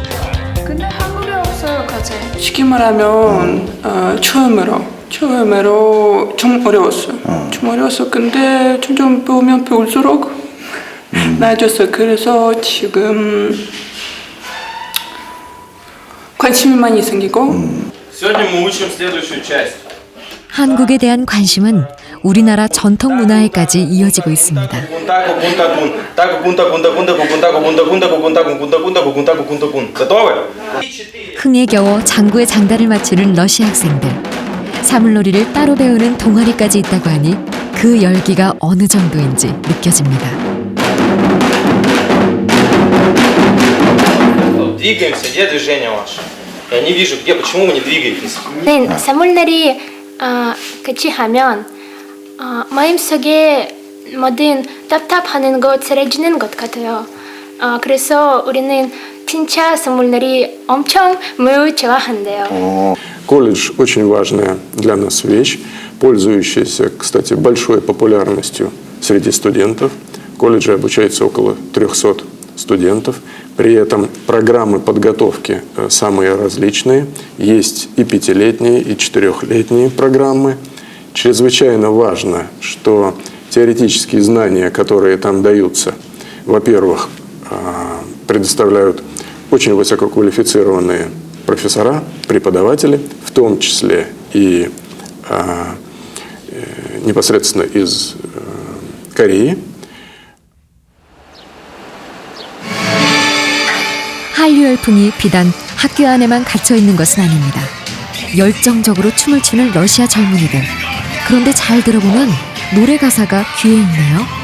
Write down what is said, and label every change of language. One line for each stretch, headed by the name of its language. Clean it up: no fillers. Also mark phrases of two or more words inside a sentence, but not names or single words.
Korean: 근데 한국에 없어요, 과제. 쉽게 말하면 처음으로 좀 어려웠어요. 좀 어려웠어. 근데 점점 배우면 배울수록 나아졌어요. 그래서 지금 관심이 많이 생기고.
Russian: Сегодня мы учим следующую часть.
Korean: 한국에 대한 관심은 우리나라 전통 문화에까지 이어지고 있습니다. 흥에 겨워 장구의 장단을 맞추는 러시아 학생들. 사물놀이를 따로 배우는 동아리까지 있다고 하니 그 열기가 어느 정도인지 느껴집니다.
Russian: Двигаемся, где движение ваше? Я не вижу, где, почему вы не двигаетесь?
Korean: 사물놀이 같이 하면 마음속에 모든 답답하는 것 사라지는 것 같아요. 그래서 우리는 진짜 사물놀이 엄청 매우 좋아한대요.
Russian: Колледж очень важная для нас вещь, пользующаяся, кстати, большой популярностью среди студентов. В колледже обучается около 300 студентов. При этом программы подготовки самые различные. Есть и 5-летние, и 4-летние программы. Чрезвычайно важно, что теоретические знания, которые там даются, во-первых, предоставляют очень высококвалифицированные профессора, преподаватели, в том числе и непосредственно из Кореи.
Korean: 한류 열풍이 비단 학교 안에만 갇혀 있는 것은 아닙니다. 열정적으로 춤을 추는 러시아 젊은이들. 그런데 잘 들어보면 노래 가사가 귀에 있네요.